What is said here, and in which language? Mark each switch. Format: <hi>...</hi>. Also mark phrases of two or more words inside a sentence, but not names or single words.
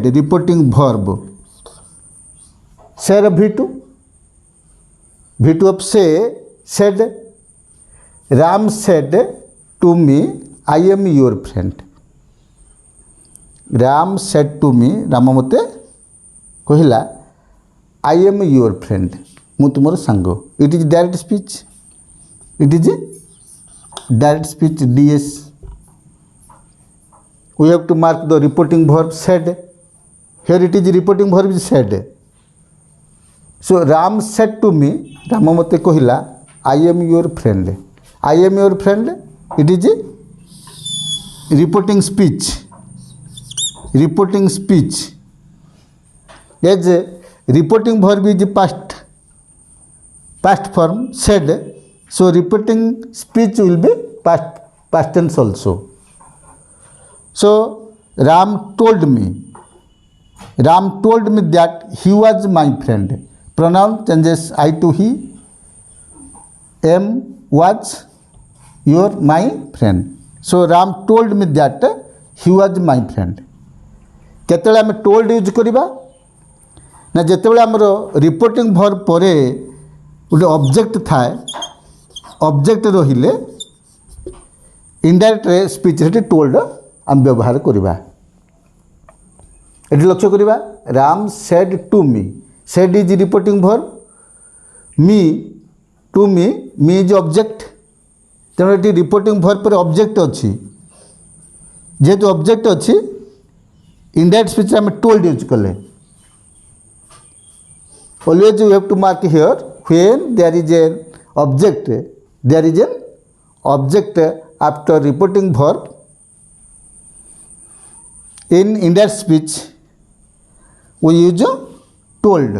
<en>Reporting verb. Say V2. V2 of say said. Ram said to me, I am your friend. Ram said to me, Ram</en> <or>ମତେ କହିଲା,</or> <en>I am your friend.</en> <or>ମୁଁ ତୁମର ସାଙ୍ଗ.</or> <en>It is direct speech. It is direct speech DS. We have to mark the reporting verb said. Here it is reporting verb is said. So Ram said to me, Ram</en> <or>ମତେ କହିଲା,</or> <en>I am your friend. I am your friend. It is a reporting speech. Reporting speech. As a reporting verb is past form said. So reporting speech will be past tense also. So Ram told me that he was my friend. Pronoun changes I to he. Am was your my friend. So Ram told me that he was my friend.</en> <or>କେତେବେଳେ ଆମେ</or> <en>told use</en> <or>କରିବା ନା ଯେତେବେଳେ ଆମର</or> <en>reporting verb</en> <or>ପରେ ଗୋଟେ ଅବଜେକ୍ଟ ଥାଏ. ଅବଜେକ୍ଟ ରହିଲେ</or> <en>indirect speech</en> <or>ସେ ଟୋଲ୍ଡ ଆମେ ବ୍ୟବହାର କରିବା. ଏ ଲକ୍ଷ୍ୟ କରିବା.</or> <en>Ram said to me. said is reporting verb. me to me is object.</en> <or>ତେଣୁ ଏ</or> <en>reporting verb</en> <or>ପରେ ଅବଜେକ୍ଟ ଅଛି. ଯେହେତୁ ଅବଜେକ୍ଟ ଅଛି</or> <en>indirect speech</en> <or>ଆମେ</or> <en>told use</en> <or>कले.</or> <en>Always you have to mark here when there is an object after reporting verb. In indirect speech we use told.</en>